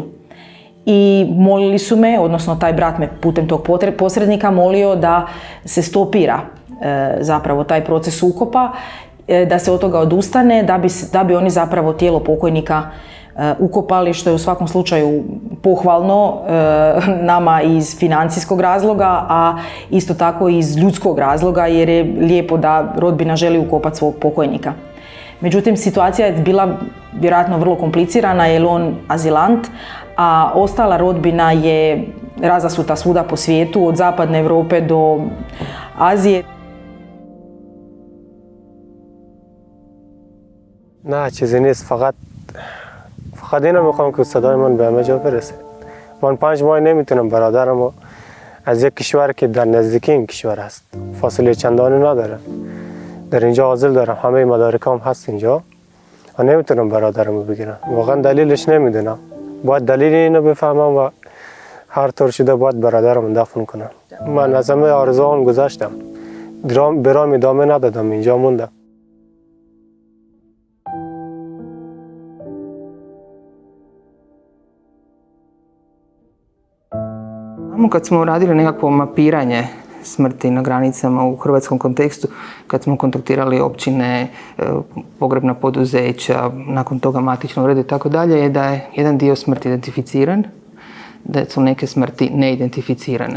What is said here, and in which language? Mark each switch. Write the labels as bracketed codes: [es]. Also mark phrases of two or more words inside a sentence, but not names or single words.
[hr] I molili su me, odnosno taj brat me putem tog posrednika molio da se stopira zapravo taj proces ukopa, da se od toga odustane, da bi oni zapravo tijelo pokojnika ukopali, što je u svakom slučaju pohvalno nama iz financijskog razloga, a isto tako i iz ljudskog razloga, jer je lijepo da rodbina želi ukopati svog pokojnika. Međutim, situacija je bila vjerojatno vrlo komplicirana jer on azilant, a ostala rodbina je razasuta svuda po svijetu, od zapadne Europe do Azije. [fa] نه چیزی نیست، فقط اینو میخوام که صدای من به همه جا برسه. من 5 ماه نمیتونم برادرمو از یک کشور که در نزدیکی این کشور هست، فاصله چندانی نداره، در اینجا عازل دارم، همه مدارکام هست اینجا و نمیتونم برادرمو بگیرم. واقعا دلیلش نمیدونم، باید دلیل اینو بفهمم و هر طور شده باید برادرمو دفن کنم. من از همه آرزوام گذشتم، برام ادامه ندادم، اینجا موندم. [hr] Kad smo radili nekakvo mapiranje smrti na granicama u hrvatskom kontekstu, kad smo kontaktirali općine, pogrebna poduzeća, nakon toga matične urede i tako dalje, je da je jedan dio smrti identificiran, da su neke smrti neidentificirane.